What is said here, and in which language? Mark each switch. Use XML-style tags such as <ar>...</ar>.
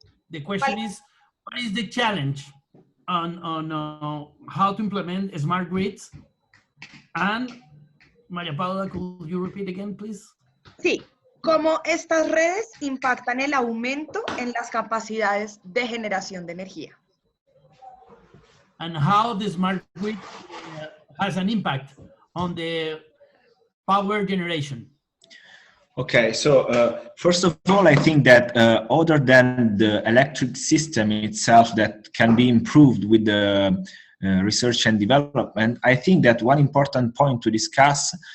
<en>The question is, what is the challenge on how to implement smart grids? And María Paula, could you repeat again, please?</en> <es>Sí, ¿cómo estas redes impactan el aumento en las capacidades de generación de energía?</es> <en>And how the smart grid has an impact on the power generation? Okay, so first of all, I think that other than the electric system itself that can be improved with the research and development, I think that one important point to discuss</en>